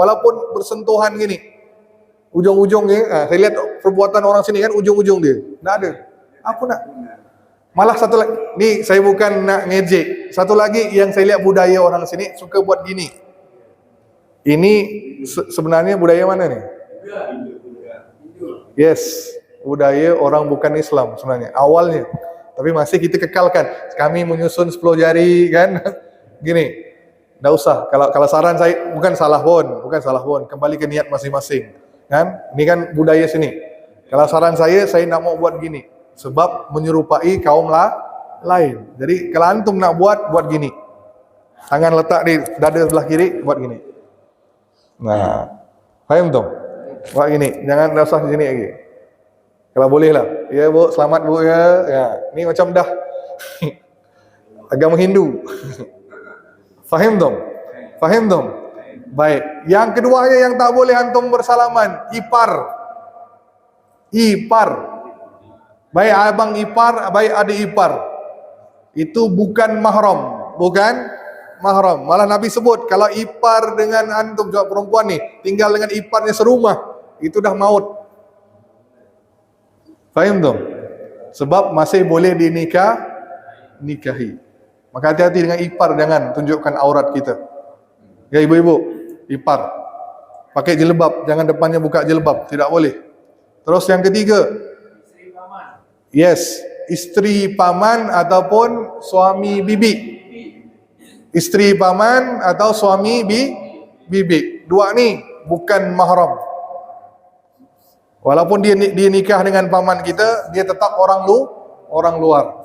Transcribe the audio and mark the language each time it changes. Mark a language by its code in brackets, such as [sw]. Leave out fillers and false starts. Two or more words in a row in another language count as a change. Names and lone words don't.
[ms] Walaupun bersentuhan gini, ujung-ujungnya, saya lihat perbuatan orang sini kan, ujung-ujung dia, tak ada. Apa nak? Malah satu lagi, ni saya bukan nak ngejek. Satu lagi yang saya lihat budaya orang sini suka buat gini. Ini sebenarnya budaya mana ni? Yes, budaya orang bukan Islam sebenarnya awalnya. Tapi masih kita kekalkan. Kami menyusun 10 jari kan. Gini. Enggak usah. Kalau saran saya bukan salah pun. Kembali ke niat masing-masing. Kan? Ini kan budaya sini. Kalau saran saya nak mau buat gini. Sebab menyerupai kaum lain. Jadi kalau antum nak buat gini. Tangan letak di dada sebelah kiri, buat gini. Nah, faham tu? Buat gini. Jangan usah di sini lagi. Kalau boleh lah. Ya bu, selamat bu ya. Ya, ni macam dah agama Hindu. Faham tu? Faham tu? Baik. Yang keduanya yang tak boleh antum bersalaman, ipar. Baik abang ipar, baik adik ipar. Itu bukan mahram, Malah Nabi sebut kalau ipar dengan antum, juga perempuan nih, tinggal dengan iparnya serumah, itu dah maut. Faham tu? Sebab masih boleh nikahi. Maka hati-hati dengan ipar, jangan tunjukkan aurat kita. Ya ibu-ibu, ipar pakai jilbab, jangan depannya buka jilbab, tidak boleh. Terus yang ketiga, yes, isteri paman ataupun suami bibi. Isteri paman atau suami bibi. Dua ni bukan mahram. Walaupun dia nikah dengan paman kita, dia tetap orang luar.